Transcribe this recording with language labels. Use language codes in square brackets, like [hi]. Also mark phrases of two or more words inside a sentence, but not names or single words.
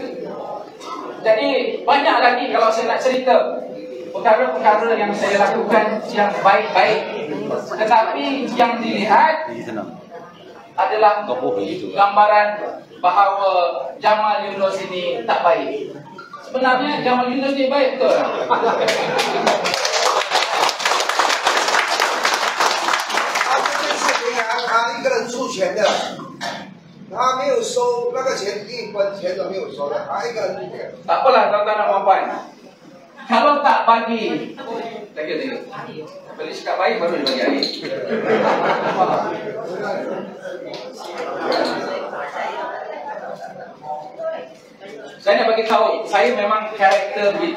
[ms] Jadi banyak lagi kalau saya nak cerita perkara-perkara yang saya lakukan yang baik-baik, tetapi yang dilihat adalah gambaran bahawa Jamal Yunus ini tak baik. Sebenarnya Jamal Yunus ni baik betul. [zh] 他一个人出钱的，他没有收那个钱，一分钱都没有收的，他一个人出钱。 [ms] Tak apalah tuan-tuan dan puan-puan. Kalau tak bagi, tengok. Beli cakap baik baru dia bagi air. Saya nak bagi tahu, saya memang karakter begitu.